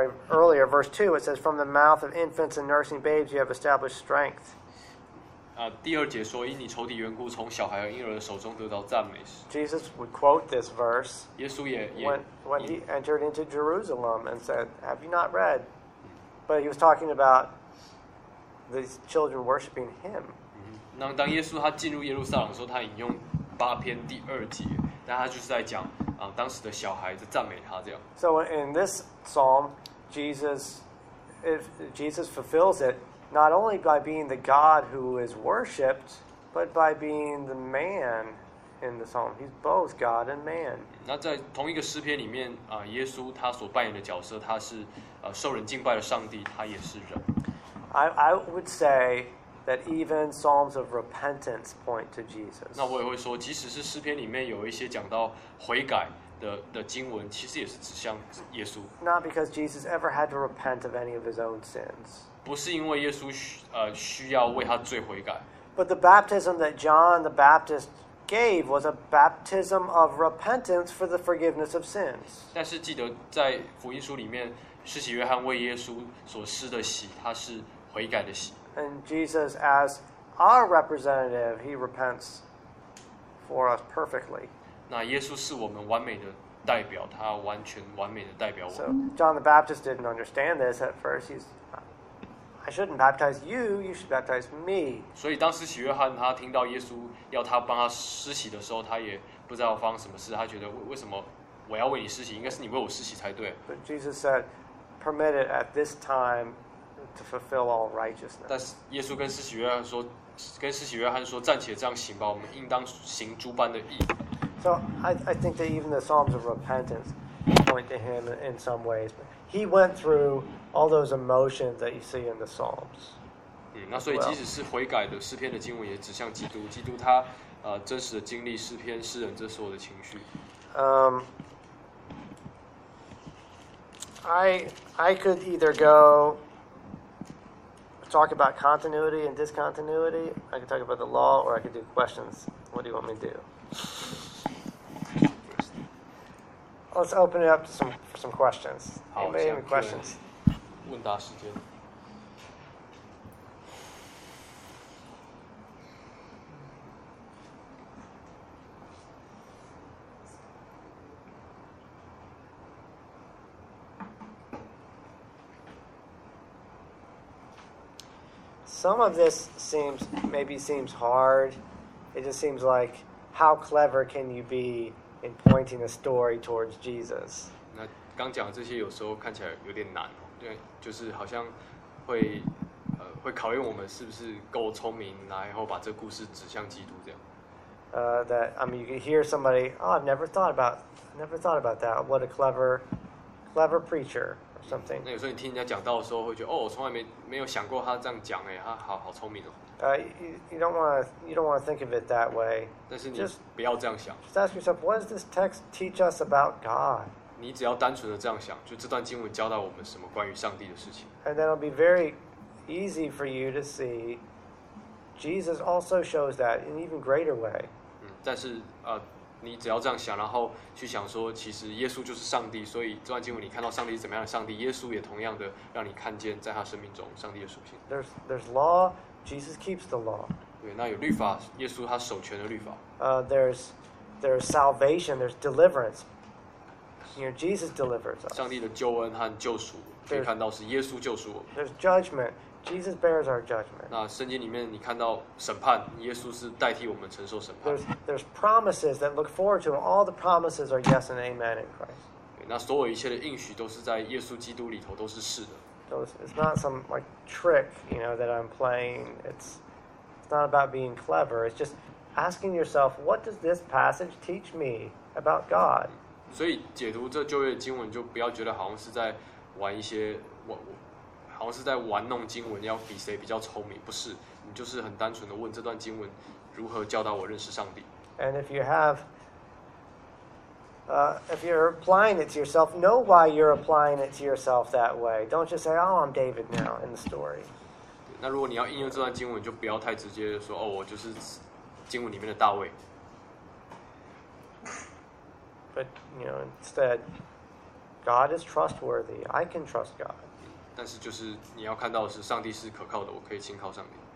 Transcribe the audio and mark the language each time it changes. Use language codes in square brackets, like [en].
[en] Earlier, verse 2, it says, "From the mouth of infants and nursing babes, you have established strength." [zh] 第二节说，因你仇敌缘故，从小孩和婴儿的手中得到赞美。 [en] Jesus would quote this verse. [zh] 耶稣也 [en] when he entered into Jerusalem and said, "Have you not read?" But he was talking about these children worshiping him. [zh] 那当耶稣他进入耶路撒冷的时候，他引用八篇第二节，那他就是在讲当时的小孩子赞美他这样。 [en] So in this psalm, Jesus fulfills it not only by being the God who is worshipped, but by being the man in the psalm. He's both God and man. [zh] 那在同一个诗篇里面耶稣他所扮演的角色，他是。受人敬拜的上帝，他也是人。 [en] I would say that even Psalms of repentance point to Jesus. [zh] 那我也会说，即使是诗篇里面有一些讲到悔改的经文，其实也是指向耶稣。 [en] Not because Jesus ever had to repent of any of his own sins. [zh] 不是因为耶稣需要为他罪悔改。 [en] But the baptism that John the Baptist gave was a baptism of repentance for the forgiveness of sins. [zh] 但是记得在福音书里面。施洗约翰为耶稣所施的洗，他是悔改的洗。 [en] And Jesus, as our representative, he repents for us perfectly. [zh] 那耶稣是我们完美的代表，他完全完美的代表我们。 [en] So John the Baptist didn't understand this at first. He's, I shouldn't baptize you. You should baptize me. [zh] 所以当施洗约翰他听到耶稣要他帮他施洗的时候，他也不知道发生什么事。他觉得为什么我要为你施洗，应该是你为我施洗才对。 [en] But Jesus said. Permitted at this time to fulfill all righteousness. [zh] 但是耶稣跟施洗约翰说，跟施洗约翰说，暂且这样行吧，我们应当行诸般的义。 [en] So I think that even the Psalms of repentance point to him in some ways. But he went through all those emotions that you see in the Psalms. [zh] 那所以即使是悔改的诗篇的经文，也指向基督。基督他真实的经历诗篇诗人这所有的情绪。 [en] I could either go talk about continuity and discontinuity. I could talk about the law, or I could do questions. What do you want me to do? Let's open it up to some questions. Anybody have any questions? [zh] 问答时间。 [en] Some of this seems hard. It just seems like how clever can you be in pointing a story towards Jesus? [zh] 那刚讲的这些有时候看起来有点难，对，就是好像会考验我们是不是够聪明，然后把这故事指向基督这样。 [en] That I mean, you can hear somebody. Oh, I've never thought about that. What a clever preacher. Something. [zh] 那有时候你听人家讲到的时候，会觉得哦，我从来没有想过他这样讲，哎，他好聪明哦。 [en] You don't want to think of it that way. [zh] 但是你 just, 不要这样想。 [en] Just ask yourself, what does this text teach us about God? [zh] 你只要单纯的这样想，就这段经文教导我们什么关于上帝的事情。 [en] And then it'll be very easy for you to see Jesus also shows that in an even greater way. [zh] 但是你只要这样想，然后去想说，其实耶稣就是上帝，所以这段经文你看到上帝是怎么样的上帝，耶稣也同样的让你看见在他生命中上帝的属性。 [en] There's law, Jesus keeps the law. [zh] 对，那有律法，耶稣他守全的律法。 [en] There's salvation, there's deliverance. You know, Jesus delivers us. [zh] 上帝的救恩和救赎，可以看到是耶稣救赎我们。 [en] There's judgment, Jesus bears our judgment. [zh] 那圣经里面你看到审判，耶稣是代替我们承受审判。 [en] There's promises that look forward to, and all the promises are yes and amen in Christ. [zh] 那所有一切的应许都是在耶稣基督里头都是是的。 [en] So it's not some like trick, you know, that I'm playing. It's not about being clever. It's just asking yourself, what does this passage teach me about God? [zh] 所以解读这旧约经文，就不要觉得好像是在玩一些好像是在玩弄经文，要比谁比较聪明，不是，你就是很单纯的问这段经文如何教导我认识上帝。 [en] And if you have, if you're applying it to yourself, know why you're applying it to yourself that way. Don't just say, "Oh, I'm David now" in the story. [zh] 那如果你要应用这段经文，就不要太直接说，哦，我就是经文里面的大卫。 [en] But you know, instead, God is trustworthy. I can trust God. [zh] 但是就是你要看到的是，上帝是可靠的，我可以信靠上帝。